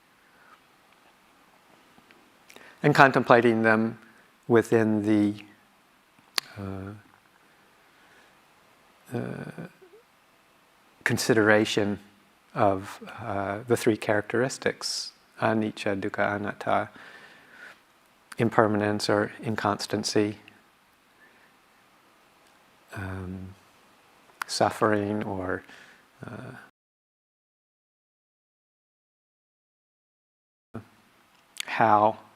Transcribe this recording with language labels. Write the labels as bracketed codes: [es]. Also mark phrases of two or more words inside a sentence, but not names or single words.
[en] and contemplating them within the consideration of the three characteristics: [pi] anicca, dukkha, anatta, [en] impermanence or inconstancy, suffering, or how.